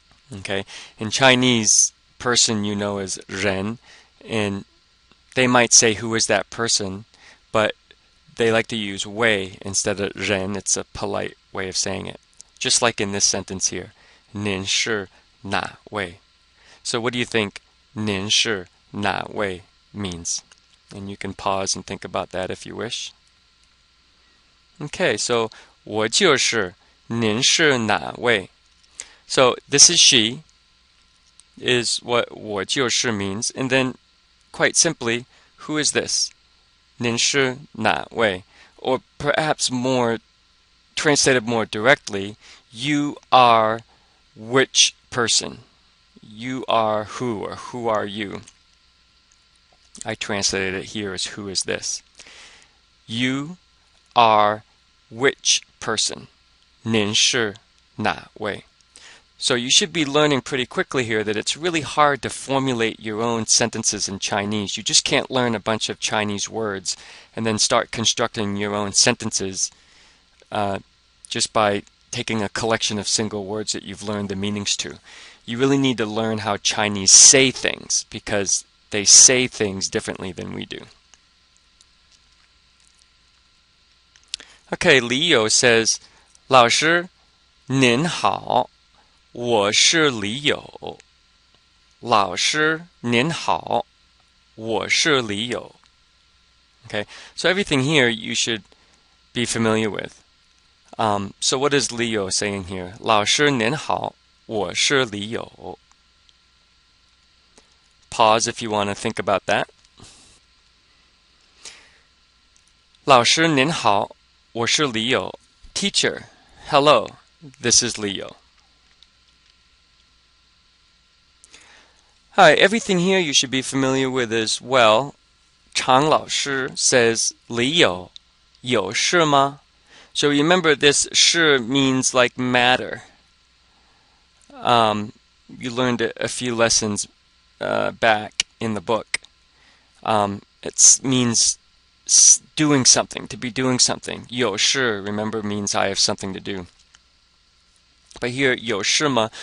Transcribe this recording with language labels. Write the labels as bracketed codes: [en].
[en] Okay? In Chinese, person is 人, and they might say who is that person, but they like to use 位 instead of 人. It's a polite way of saying it. Just like in this sentence here. [zh] 您是哪位? [en] So what do you think [zh] 您是哪位 [en] means? And you can pause and think about that if you wish. Okay, so [zh] 我就是您是哪位? [en] So this is she, is what [zh] 我就是 [en] means. And then, quite simply, who is this? [zh] 您是哪位? [en] Or perhaps translated more directly, you are which person? You are who, or who are you? I translated it here as who is this? You are which person? [zh] 您是哪位? [en] So you should be learning pretty quickly here that it's really hard to formulate your own sentences in Chinese. You just can't learn a bunch of Chinese words and then start constructing your own sentences just by taking a collection of single words that you've learned the meanings to. You really need to learn how Chinese say things because they say things differently than we do. Okay, Leo says, [zh] 老师,您好,我是李友. 老师,您好,我是李友. [en] Okay, so everything here you should be familiar with. So what is Leo saying here? [zh] 老师您好,我是李友. [en] Pause if you want to think about that. [zh] 老师您好,我是李友. [en] Teacher, hello, this is Leo. Hi, everything here you should be familiar with as well. [zh] 常老师 [en] says [zh] 李友,有事吗? [en] So remember this 事 means like matter. You learned a few lessons back in the book. It means doing something, to be doing something. 有事, remember, means I have something to do. But here, [zh] 有事吗?